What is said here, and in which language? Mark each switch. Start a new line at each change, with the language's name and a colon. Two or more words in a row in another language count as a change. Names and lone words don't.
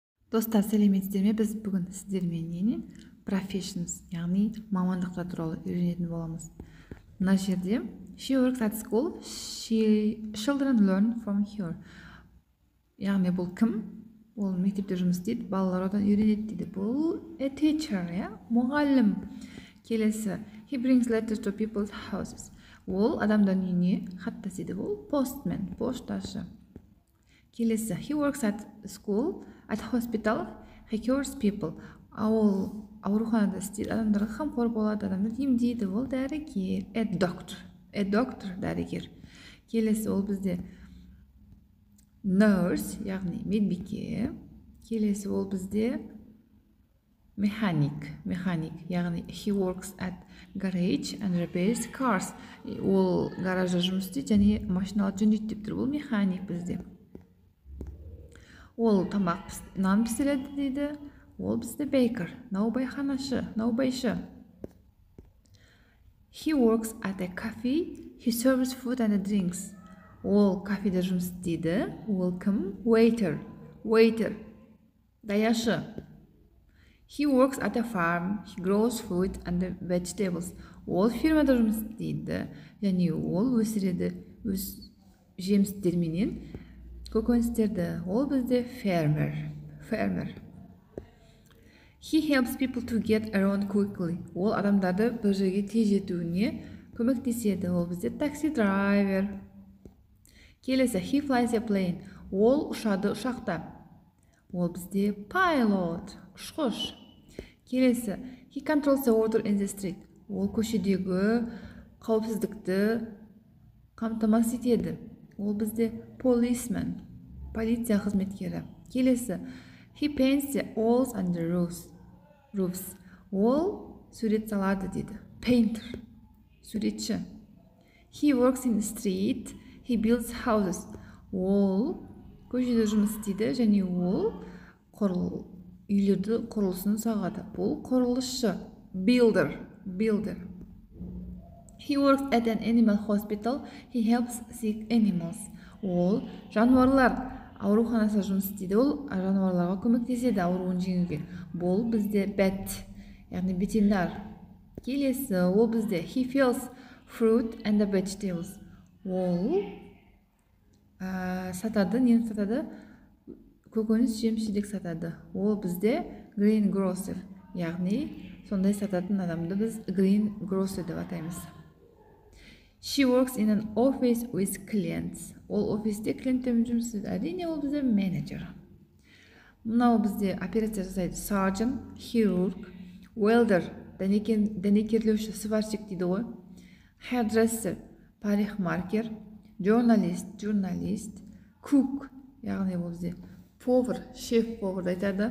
Kazakh: Достар, сәлеметсіздер ме? Біз бүгін сіздермен professions, яғни мамандықтар туралы үйренетін боламыз. Мына жерде
English: she works at school, children learn from her.
Kazakh: Яғни бұл кім? Ол мектепте жұмыс істейді, балалар одан үйренеді дейді.
English: Бұл a teacher, мұғалім. Келесі he brings letters to people's houses.
Kazakh: Ол адамдардың үйіне хат тасиды.
English: Ол postman,
Kazakh: пошташы. Келесі
English: he works at school, at hospital, he cures people.
Kazakh: Ол ауруханада істейді, адамдарға қамқор болады, адамдарды емдейді. Ол дәрігер,
English: a doctor,
Kazakh: дәрігер. Келесі ол бізде nurse, яғни медбике. Келесі ол бізде
English: mechanic, яғни he works at garage and repairs cars.
Kazakh: Ол гаражда жұмыс істейді және машиналарды жөндейді деп тұр. Бұл механик бізде. Ол тамақ нан пісіреді дейді. Ол бізде baker, наубайшы.
English: He works at a cafe, he serves food and drinks.
Kazakh: Ол кафеде жұмыс істейді. Ол кім? Waiter, даяшы.
English: He works at a farm, he grows food and vegetables.
Kazakh: Ол фирмада жұмыс істейді және ол өсіреді өз жемістерменен көкөністерді. Ол бізде farmer.
English: He helps people to get around quickly.
Kazakh: Ол адамдарды бір жерге тез жетуіне көмектеседі. Ол бізде
English: taxi driver. Келесі he flies a plane.
Kazakh: Ол ұшады ұшақта. Ол бізде pilot, ұшқыш.
English: Келесі he controls the order in the street.
Kazakh: Ол көшедегі қауіпсіздікті қамтамасыз етеді. Ол бізде policeman, полиция қызметкері.
English: Келесі he paints the walls and the roofs.
Kazakh: Ол сурет салады дейді. Painter, суретші.
English: He works in the street, he builds houses.
Kazakh: Ол көшеде жұмыс істейді және ол үйлерді құрылысын сағады. Бұл құрылысшы,
English: builder. He works at an animal hospital, he helps sick animals.
Kazakh: Ол жануарлар ауруханасында жұмыс істейді. Ол жануарларға көмектеседі ауруын жеңуге. Бұл бізде vet, яғни ветеринар. Келесі ол бізде
English: he sells fruit and vegetables.
Kazakh: Ол сатады, нені сатады? Көкөніс, жеміс-жидек сатады. Ол бізде greengrocer, яғни сондай сататын адамды біз greengrocer деп атаймыз.
English: She works in an office with clients.
Kazakh: Ол офисте клиенттермен жұмыс істейді. Әрине ол бізде менеджер. Мынау бізде операция жасайды. Surgeon, хирург, welder, дәнекерлеуші, сварщик дейді ғой. Hairdresser, парикмахер, журналист, cook, яғни ол бізде повар, шеф-повар айтады.